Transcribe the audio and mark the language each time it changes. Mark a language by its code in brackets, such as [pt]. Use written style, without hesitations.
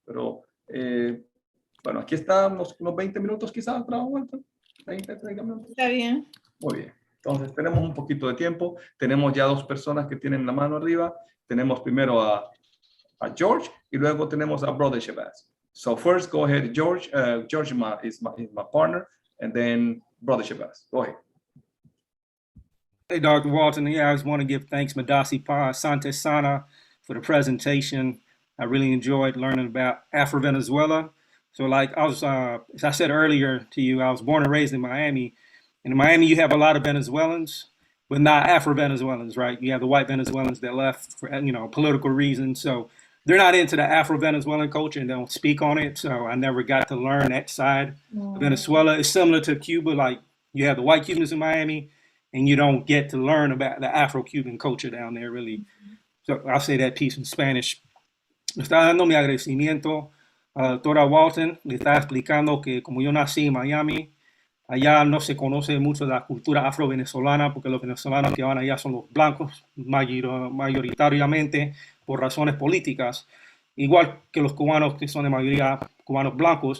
[es] Pero, bueno, aquí estamos unos 20 minutos quizás, doctora Walton. 20, 30 minutos. Está bien. Muy bien. Entonces, tenemos un poquito de tiempo. Tenemos ya dos personas que tienen la mano arriba. Tenemos primero a George y luego tenemos a Brother Chabas. [en] So first, go ahead, George. George is my partner, and then Brother Chabas. Go ahead. Hey, Dr. Walton. Yeah, I just want to give thanks, Madasi Pa [sw] Asante Sana, [en] for the presentation. I really enjoyed learning about Afro-Venezuela. So like as I said earlier to you, I was born and raised in Miami. And in Miami, you have a lot of Venezuelans, but not Afro-Venezuelans, right? You have the white Venezuelans that left for, political reasons. So they're not into the Afro-Venezuelan culture and don't speak on it. So I never got to learn that side of Venezuela. It's similar to Cuba, like you have the white Cubans in Miami and you don't get to learn about the Afro-Cuban culture down there, really. So I'll say that piece in Spanish. [es] Me está dando mi agradecimiento a la doctora Walton. Le está explicando que como yo nací en Miami, allá no se conoce mucho de la cultura afro-venezolana porque los venezolanos que van allá son los blancos mayoritariamente por razones políticas, igual que los cubanos que son de mayoría cubanos blancos.